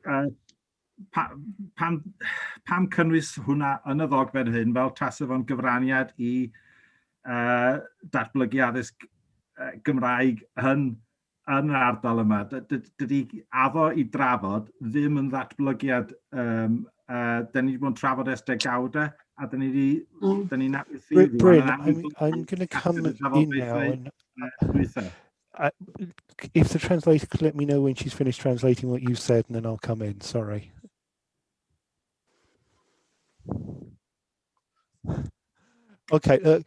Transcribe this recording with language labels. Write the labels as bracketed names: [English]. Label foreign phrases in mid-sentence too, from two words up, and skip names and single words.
[Welsh] Pam cynnwys hwnna yn y ddogfen hyn fel tasau fo'n gyfraniad i datblygu addysg Gymraeg yn yr ardal yma. Dydy addo i drafod ddim yn ddatblygiad. Dyn ni wedi bod yn trafod ers degawdau a dyn ni'n apethydd. [English] Bryn, I'm going to come in now and if the translator could let me know when she's finished translating what you've said, and then I'll come in. Sorry. Okay.